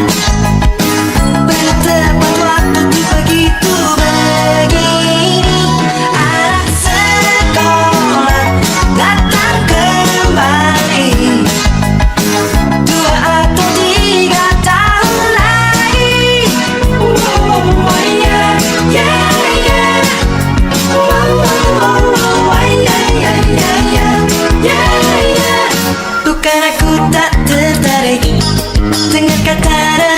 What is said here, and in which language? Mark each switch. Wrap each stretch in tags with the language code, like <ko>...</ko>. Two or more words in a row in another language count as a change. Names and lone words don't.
<id>Bertepat waktu tuh begitu begini. Anak sekolah datang kembali. 2 atau 3 tahun lagi.</id> <en>Oh yeah, yeah, yeah. Oh yeah, yeah, yeah, yeah. Yeah, yeah.</en> <id>Bukan aku tak tertarik dengan kata</id>